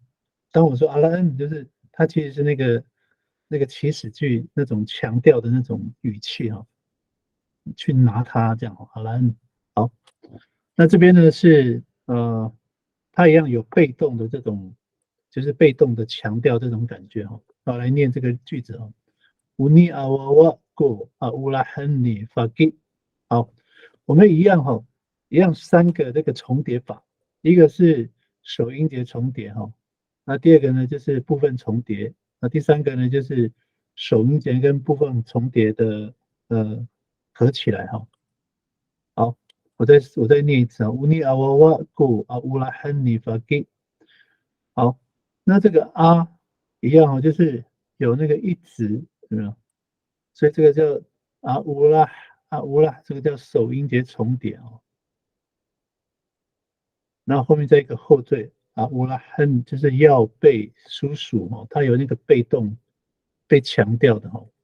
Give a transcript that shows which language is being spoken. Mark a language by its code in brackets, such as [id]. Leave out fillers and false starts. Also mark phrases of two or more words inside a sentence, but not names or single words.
[zh] 当我说阿拉 n，就是它其实是那个祈使句那种强调的那种语气哈，去拿它这样阿拉 n。好，那这边呢是它一样有被动的这种，就是被动的强调这种感觉哈。好，来念这个句子哈。 [ami] Uni awawa go aulahani fagi。 [zh] 好，我们一样哈，一样3个这个重叠法，一个是首音节重叠哈，那第2个呢就是部分重叠，那第3个呢就是首音节跟部分重叠的合起来哈。好，我再念一次啊 ， [ami] Uni awawa go aulahani fagi。 [zh] 好，那这个啊一样哈，就是有那个一直有没有？所以这个叫乌拉，这个叫首音节重叠哦。然后后面再一个后缀乌拉恨，就是要被叔叔哦，它有那个被动被强调的哦。